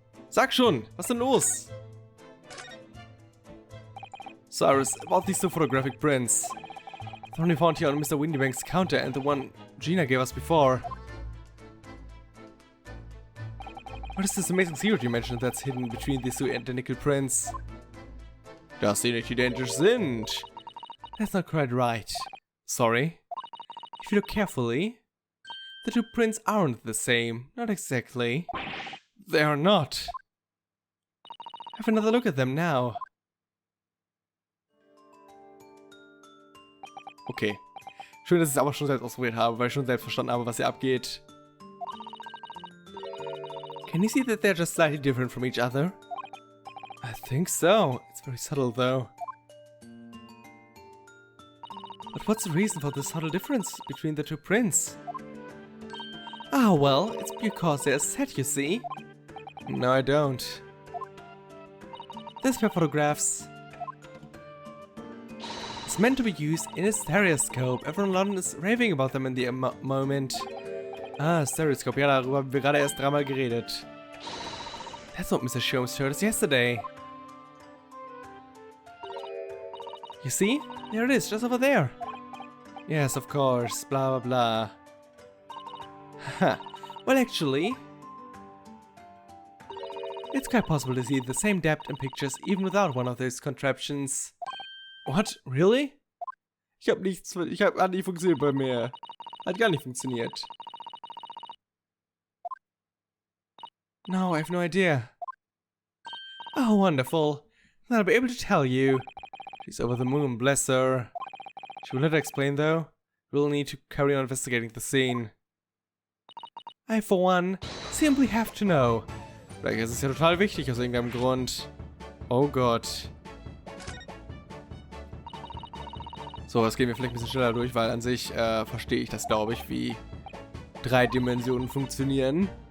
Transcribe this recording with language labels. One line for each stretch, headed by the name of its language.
German: Sag schon, was ist denn los?
English: So, Iris, about these 2 photographic prints. The one we found here on Mr. Winniebank's counter and the one Gina gave us before. What is this amazing secret you mentioned that's hidden between these 2 identical prints?
German: Dass sie nicht identisch sind.
English: That's not quite right. Sorry. If you look carefully, the 2 prints aren't the same. Not exactly. They are not. Have another look at them now. Okay.
German: Schön, dass ich es aber schon selbst ausprobiert habe, weil ich schon selbst verstanden habe, was hier abgeht.
English: Can you see that they're just slightly different from each other? I think so. It's very subtle, though. But what's the reason for this subtle difference between the 2 prints? Ah, well, it's because they're set, you see. No, I don't. This pair of photographs is meant to be used in a stereoscope. Everyone in London is raving about them in the moment. Ah, stereoscope.
German: Ja, darüber haben wir gerade erst 3-mal geredet.
English: That's what Mr. Sholmes showed us yesterday. You see? There it is, just over there. Yes, of course. Blah, blah, blah. Huh. Well, actually, it's quite possible to see the same depth in pictures even without one of those contraptions. What? Really?
German: Ich hab nichts, hat nicht funktioniert bei mir. Hat gar nicht funktioniert.
English: No, I have no idea. Oh, wonderful. Then I'll be able to tell you. She's over the moon, bless her. She will not explain though. We'll need to carry on investigating the scene. I, for one, simply have to know.
German: Vielleicht ist es ja total wichtig aus irgendeinem Grund. Oh Gott. So, das gehen wir vielleicht ein bisschen schneller durch, weil an sich verstehe ich das, glaube ich, wie 3 Dimensionen funktionieren.